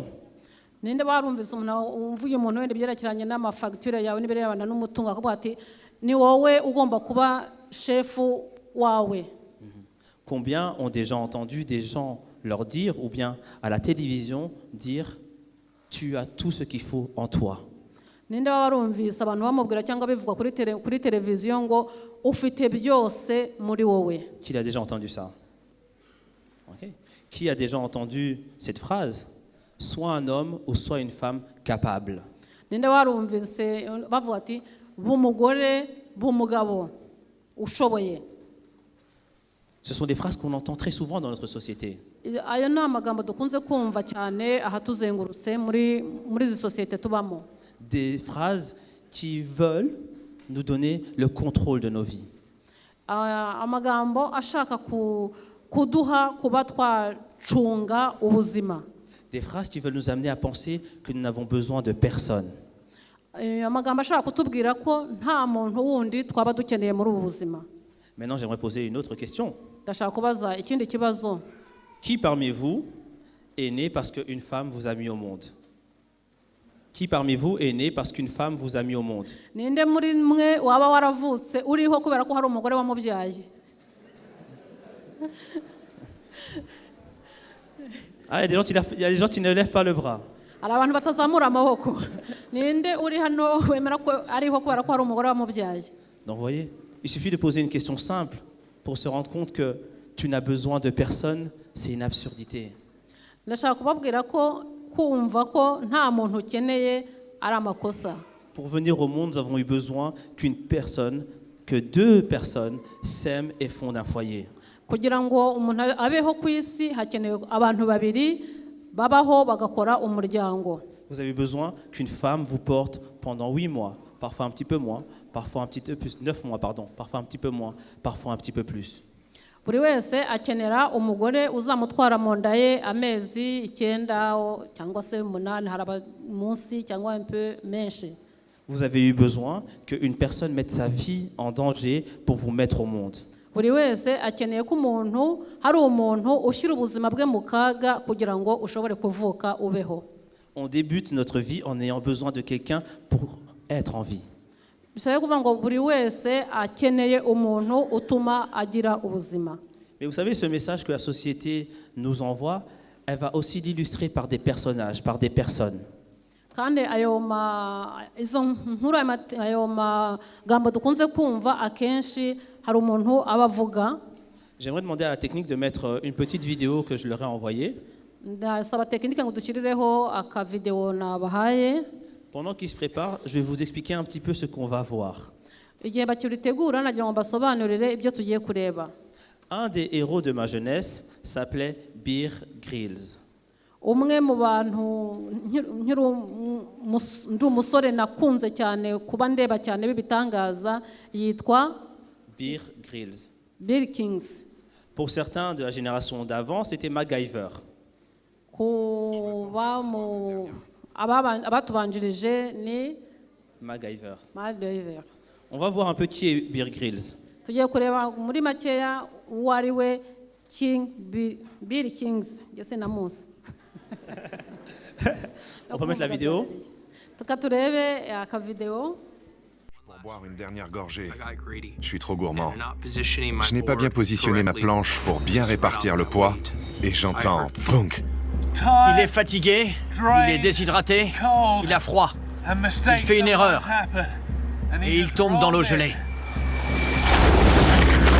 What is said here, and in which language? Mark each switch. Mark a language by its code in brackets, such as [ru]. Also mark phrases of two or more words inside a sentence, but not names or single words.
[rw] Ninde barumvise uvuye umuntu wende byerekeranye n'amafagitire yawe n'ibirebana n'umutungo akavuga ati ni wowe ugomba kuba chefu wawe. [fr] Combien ont déjà entendu des gens leur dire, ou bien à la télévision dire tu as tout ce qu'il faut en toi? [rw] Ninde barumvise abantu bamubwira cyangwa bivuga kuri televiziyo ngo ufite byose muri wowe? [fr] Qui a déjà entendu ça? Okay. Qui a déjà entendu cette phrase? Soit un homme ou soit une femme capable. [rw] Ninde barumvise bavuga ati b'umugore b'umugabo ushoboye? [fr] Ce sont des phrases qu'on entend très souvent dans notre société. [rw] Ayo ni amagambo dukunze kumva cyane ahatuzengurutse muri izi sosiyete tubamo. [fr] Des phrases qui veulent nous donner le contrôle de nos vies. [rw] Amagambo ashaka kuduha kuba twacunga ubuzima. [fr] Des phrases qui veulent nous amener à penser que nous n'avons besoin de personne. [rw] Amagambo ashaka kutubwira ko nta muntu wundi twaba dukeneye muri ubu buzima. [fr] Maintenant, j'aimerais poser une autre question. [rw] Ndashaka kubaza ikindi kibazo. [fr] Qui parmi vous est né parce qu'une femme vous a mis au monde? Qui parmi vous est né parce qu'une femme vous a mis au monde? [rw] Ninde muri mwe waba waravutse uriho kubera ko hari umugore wamubyaye? [fr] Ah, il y a des gens qui ne lèvent pas le bras. [rw] Hari abantu batazamura amaboko. Ninde uri hano wemera ko ariho kubera ko hari umugore wamubyaye? [fr] Donc vous voyez, il suffit de poser une question simple pour se rendre compte que tu n'as besoin de personne, c'est une absurdité. [rw] Ndashaka kubabwira ko kumva ko nta muntu ukeneye ari amakosa. [fr] Pour venir au monde, nous avons eu besoin que deux personnes s'aiment et fondent un foyer. [rw] Kugira ngo umuntu abeho ku isi hakenewe abantu babiri babaho bagakora umuryango. [fr] Vous avez besoin qu'une femme vous porte pendant 8 mois, parfois un petit peu moins, parfois un petit peu plus, 9 mois pardon, parfois un petit peu moins, parfois un petit peu plus. [rw] Buri wese akenera umugore uzamutwara mu nda ye amezi 9 cyangwa se 8 haraba munsi cyangwa [fr] un peu [rw] menshi. [fr] Vous avez eu besoin qu'une personne mette sa vie en danger pour vous mettre au monde. [rw] Buri wese akeneye ko umuntu hari umuntu ushyira ubuzima bwe mu kaga kugira ngo ushobore kuvuka ubeho. [fr] On débute notre vie en ayant besoin de quelqu'un pour être en vie. [rw] Bisaba kuvuga ngo buri wese akeneye umuntu utuma agira ubuzima. [fr] Mais vous savez, ce message que la société nous envoie, elle va aussi l'illustrer par des personnages, par des personnes. [rw] Kandi izo nkuru ayo magambo dukunze kumva akenshi hari umuntu abavuga. [fr] J'aimerais demander à la technique de mettre une petite vidéo que je leur ai envoyée. [rw] Ndasaba tekinike ngo dushyirireho aka video nabahaye. [fr] Pendant qu'ils se préparent, je vais vous expliquer un petit peu ce qu'on va voir. [rw] Igihe bakiritegura nagira ngo basobanurire ibyo tugiye kureba. [fr] Un des héros de ma jeunesse s'appelait Bear Grylls. [rw] Umwe mu bantu ndi umusore nakunze cyane kuba ndeba cyane bibitangaza yitwa Bear Grylls. Bear Kings. [fr] Pour certains de la génération d'avant, c'était MacGyver. [rw] Abatubanjirije ni MacGyver. MacGyver. [fr] On va voir un peu qui est Bear Grylls. [rw] Tugiye kureba muri makeya uwo ari we Bear Kings. Yese namuzi. [fr] On peut mettre la vidéo. [rw] Tukaturebe aka video. [fr] Pour boire une dernière gorgée. Je suis trop gourmand. Je n'ai pas bien positionné ma planche pour bien répartir le poids et j'entends punk. Il est fatigué, il est déshydraté, il a froid. Il fait une erreur et il tombe dans l'eau gelée.